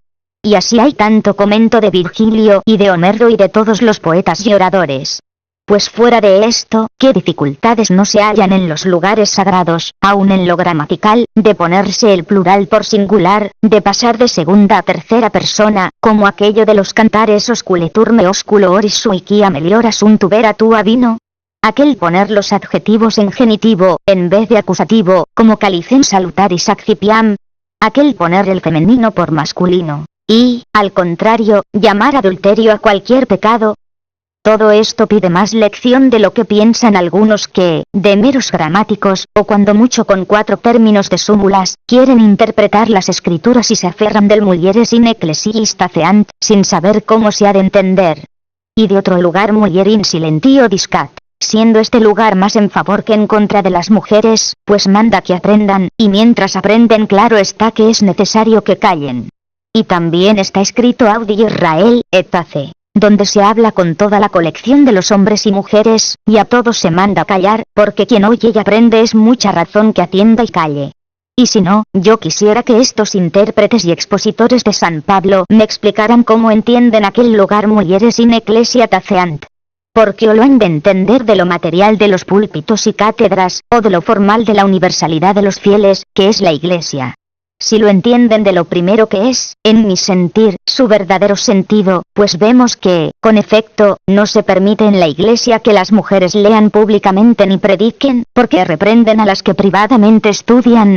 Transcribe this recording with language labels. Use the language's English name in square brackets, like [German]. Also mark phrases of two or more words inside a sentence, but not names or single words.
[Spanish] Y así hay tanto comento de Virgilio y de Homero y de todos los poetas y oradores. Pues fuera de esto, ¿qué dificultades no se hallan en los lugares sagrados, aun en lo gramatical, de ponerse el plural por singular, de pasar de segunda a tercera persona, como aquello de los cantares [Latin] osculeturme osculo oris suiquia meliora sunt vera tua vino? [Spanish] Aquel poner los adjetivos en genitivo, en vez de acusativo, como [Latin] calicem salutaris accipiam. [Spanish] Aquel poner el femenino por masculino. Y, al contrario, llamar adulterio a cualquier pecado. Todo esto pide más lección de lo que piensan algunos que, de meros gramáticos, o cuando mucho con 4 términos de súmulas, quieren interpretar las escrituras y se aferran del [Latin] mulieres in ecclesiis taceant, [Spanish] sin saber cómo se ha de entender. Y de otro lugar [Latin] mulier in silentio discat, [Spanish] siendo este lugar más en favor que en contra de las mujeres, pues manda que aprendan, y mientras aprenden claro está que es necesario que callen. Y también está escrito [Latin] Audi Israel, et tace, [Spanish] donde se habla con toda la colección de los hombres y mujeres, y a todos se manda callar, porque quien oye y aprende es mucha razón que atienda y calle. Y si no, yo quisiera que estos intérpretes y expositores de San Pablo me explicaran cómo entienden aquel lugar [Latin] mulieres in ecclesia taceant. [Spanish] Porque o lo han de entender de lo material de los púlpitos y cátedras, o de lo formal de la universalidad de los fieles, que es la Iglesia. Si lo entienden de lo primero que es, en mi sentir, su verdadero sentido, pues vemos que, con efecto, no se permite en la Iglesia que las mujeres lean públicamente ni prediquen, porque reprenden a las que privadamente estudian.